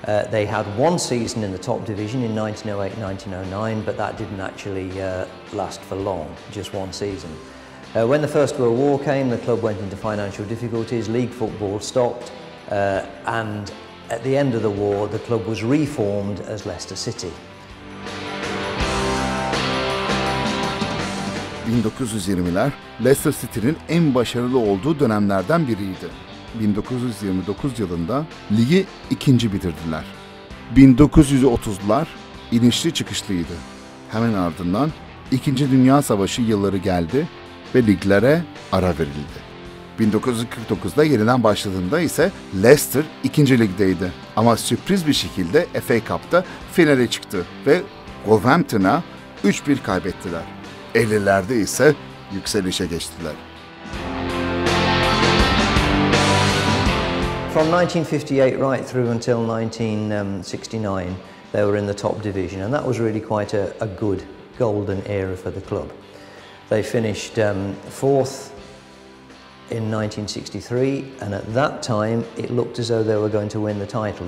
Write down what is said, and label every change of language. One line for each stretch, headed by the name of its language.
English: They had 1 season in the top division in 1908-1909, but that didn't actually last for long, just 1 season. When the First World War came, the club went into financial difficulties, league football stopped, and at the end of the war, the club was reformed as Leicester City.
Turkish: 1920'ler Leicester City'nin en başarılı olduğu dönemlerden biriydi. 1929 yılında ligi 2. bitirdiler. 1930'lar inişli çıkışlıydı. Hemen ardından 2. Dünya Savaşı yılları geldi ve liglere ara verildi. 1949'da yeniden başladığında ise Leicester 2. ligdeydi. Ama sürpriz bir şekilde FA Cup'ta finale çıktı ve Wolverhampton'a 3-1 kaybettiler. 50'lerde ise yükselişe geçtiler.
English: From 1958 right through until 1969, they were in the top division, and that was really quite a good golden era for the club. They finished 4th in 1963, and at that time it looked as though they were going to win the title.